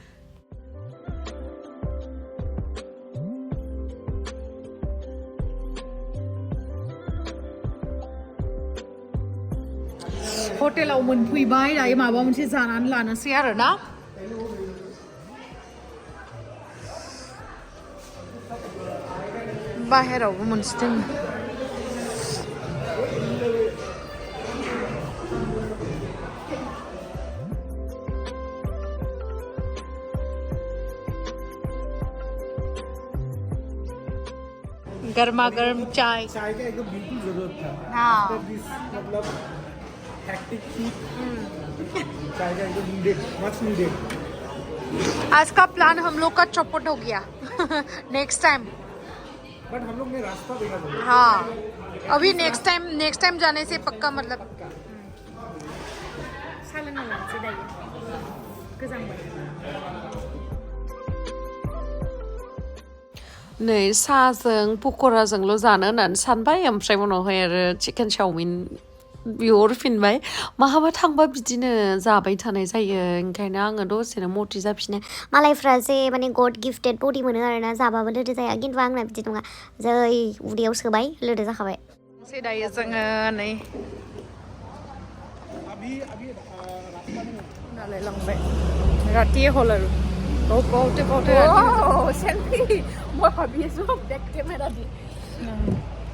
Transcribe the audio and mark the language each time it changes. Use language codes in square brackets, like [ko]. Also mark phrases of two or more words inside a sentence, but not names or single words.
[brx] हटेलाव मोनफैबाय दायो माबा मोनसे जानानै लानोसै आरो ना बाहेरावबो मोनसे दङ [hi] गर्मा गर्म चाय चाय का एकदम बिल्कुल जरूरत था हाँ मतलब [en] hectic heat [hi] चाय का एकदम [en] needed much needed [hi] आज का प्लान हम लोग का चौपट हो गया [en] next time [hi] बट हम लोग ने रास्ता देखा था हाँ अभी [en] next time [hi] जाने से पक्का मतलब [brx] नै साजों पकराजोंल' जानो होननानै सानबाय ओमफ्राय उनावहाय आरो [en] chicken chowmein [brx] बिहरफिनबाय माहाबा थांबा बिदिनो जाबाय थानाय जायो ओंखायनो आङो दसेनो मटि जाफिनो मालायफ्रा जे माने [en] God gifted body [brx] मोनो आरोना जाबाबो लोदो जाया खिन्थु आंना बिदि नङा जै उदैयाव सोबाय लोदो जाखाबाय दायो जोङो नै नालाय लांबाय राति हल आरो कौते सेल्फी [as] মই ভাবি আছো বেক কেমেৰা দি [en] No.